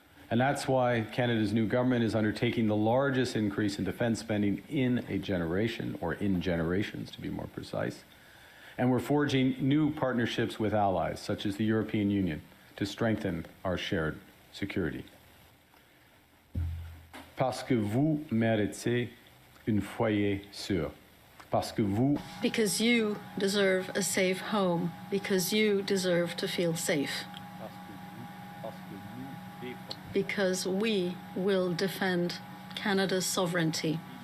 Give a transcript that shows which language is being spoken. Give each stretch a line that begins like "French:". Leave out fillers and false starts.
English: And that's why Canada's new government is undertaking the largest increase in defense spending in a generation, or in generations to be more precise. And we're forging new partnerships with allies, such as the European Union, to strengthen our shared security.
French: Parce que vous méritez un foyer sûr. Parce que vous...
English: Because you deserve a safe home, because you deserve to feel safe. Because we will defend Canada's sovereignty.